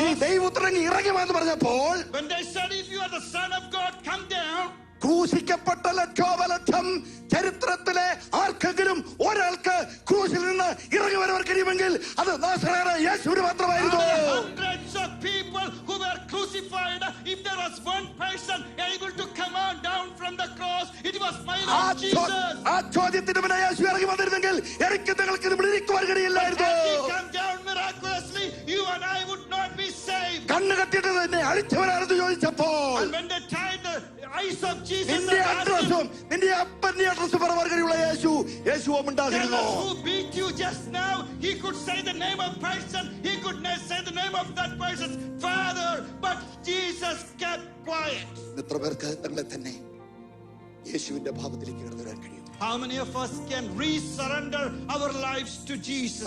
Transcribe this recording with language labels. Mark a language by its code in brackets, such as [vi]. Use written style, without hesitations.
[ml] നീ ദൈവപുത്രൻ ഇറങ്ങുമെന്ന് പറഞ്ഞപ്പോൾ [en] When they said, if you are the Son of God, come down. [ml] ക്രൂശിക്കപ്പെട്ട ലക്ഷോപലക്ഷം ചരിത്രത്തിലെ ആർക്കെങ്കിലും ഒരാൾക്ക് ക്രൂശിൽ നിന്ന് ഇറങ്ങി വരാൻ കഴിയുമെങ്കിൽ അത് നാസറേയനായ യേശുവിന് മാത്രമായിരുന്നു. [en] Hundreds of people who were crucified, if there was one person able to come on down from the cross, it was my Lord Jesus. [ml] ആ ചോദ്യത്തിന് മുന്നേ യേശു ഇറങ്ങി വന്നിരുന്നെങ്കിൽ എനിക്ക് നിങ്ങൾക്ക് ഇവിടെ ഇരിക്കുവാൻ കഴിയില്ലായിരുന്നു. [en] Had he come down miraculously, you and I would not be saved. [ml] കണ്ണ് കെട്ടിട്ട് തന്നെ അടിച്ചവരാണെന്ന് ചോദിച്ചപ്പോൾ [en] And when they tied the eyes of Jesus and [ml] നിന്റെ [en] asked [ml] അഡ്രസ്സും [en] him, [ml] നിന്റെ അപ്പന്റെ അഡ്രസ്സും പറയാൻ കഴിയുള്ള യേശുവും [en] tell [ml] ഉണ്ടായിരുന്നു. [en] us who beat you just now, he could say the name of person, he could say the name of that person's father, but Jesus kept quiet. [ml] എത്ര പേർക്ക് തങ്ങളെ തന്നെ യേശുവിന്റെ ഭാവത്തിലേക്ക് കടന്നു വരാൻ കഴിയും? [en] How many of us can re-surrender our lives to Jesus?